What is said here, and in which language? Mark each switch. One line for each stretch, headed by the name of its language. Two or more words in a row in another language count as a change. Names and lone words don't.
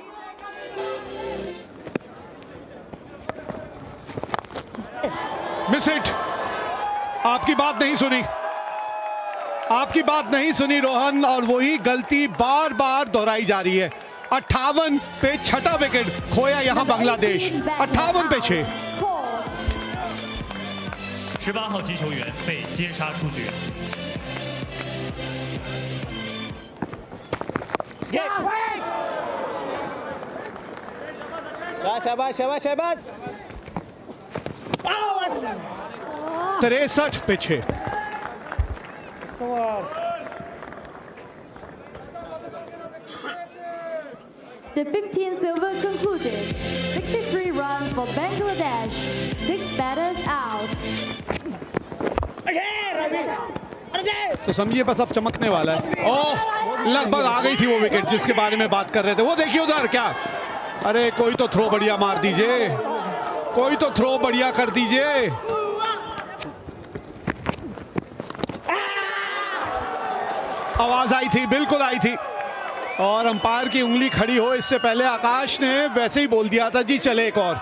English: miss hit.
Hindi: आपकी बात नहीं सुनी, आपकी बात नहीं सुनी रोहन, और वही गलती बार बार दोहराई जा रही है। 58 पे 6ठा विकेट खोया यहां बांग्लादेश। 58 पे 6।
Chinese: 18 号击球员被接杀出局。
Hindi: शाबाश शाबाश शाबाश। 63 पे 6।
English: The 15th over concluded. 63 runs for Bangladesh. 6 batters out.
Hindi: तो समझिए बस अब चमकने वाला है। ओह, लगभग आ गई थी वो विकेट जिसके बारे में बात कर रहे थे। वो देखिए उधर क्या, अरे कोई तो थ्रो बढ़िया मार दीजिए, कोई तो थ्रो बढ़िया कर दीजिए। आवाज आई थी, बिल्कुल आई थी, और अंपायर की उंगली खड़ी हो इससे पहले आकाश ने वैसे ही बोल दिया था जी चले एक और।